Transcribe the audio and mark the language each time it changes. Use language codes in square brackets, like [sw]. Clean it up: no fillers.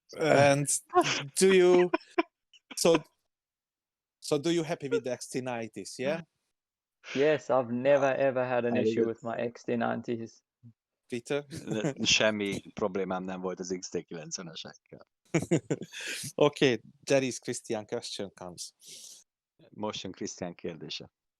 [en] And do you so do you happy with the XT90s, yeah? Yes, I've never ever had an issue with my XT90s. Peter? [hu] Semmi problémám nem volt az XT90-esekkel. [en] Okay, there is Christian question comes. [hu] Most jön Krisztián kérdése.